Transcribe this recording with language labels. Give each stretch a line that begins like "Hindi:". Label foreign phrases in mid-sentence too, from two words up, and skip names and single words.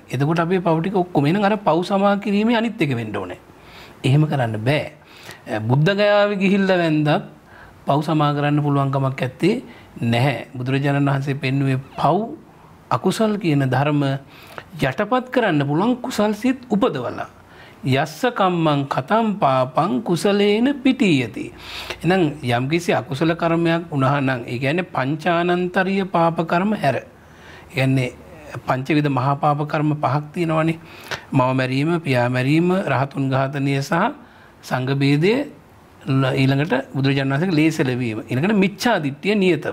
Sinhala: එතකොට අපේ පව් ටික ඔක්කොම එහෙනම් අර පව් සමා කිරීමේ අනිත් එක වෙන්න ඕනේ. එහෙම කරන්න බෑ. බුද්ධ ගයාවේ ගිහිල්ලා වැන්දත් පව් සමා කරන්න පුළුවන් කමක් නැත්තේ නැහැ. බුදුරජාණන් වහන්සේ පෙන්වුවේ පව් අකුසල් කියන ධර්ම යටපත් කරන්න පුළුවන් කුසල් සිත් උපදවලා.
Pali: යස්ස කම්මං කතම් පාපං කුසලේන පිටීයති.
Sinhala: එහෙනම් යම්කිසි අකුසල කර්මයක් වුණා නම් ඒ කියන්නේ පංචානන්තරීය පාප කර්ම හැර. ඒ කියන්නේ පංචවිධ මහා පාප කර්ම පහක් තියෙනවානේ. මව මැරීම, පියා මැරීම, රහතුන් ඝාතනය සහ සංඝ බේදය, ඊළඟට බුදුරජාණන් වහන්සේගේ ලේසල වීම, ඊළඟට මිච්ඡා දිට්ඨිය නියතව.